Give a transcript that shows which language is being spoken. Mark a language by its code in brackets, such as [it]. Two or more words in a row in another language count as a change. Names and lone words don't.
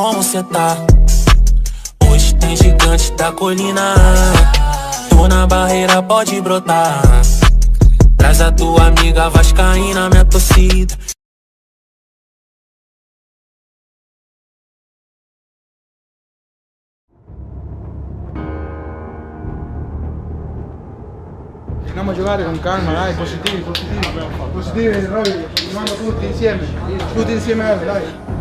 [pt] cê tá. Hoje tem gigante da colina. Tô na barreira, pode brotar. Traz a tua amiga vascaína, minha torcida. [it] Andiamo a giocare con calma, dai, positivi, noi andiamo tutti insieme, dai.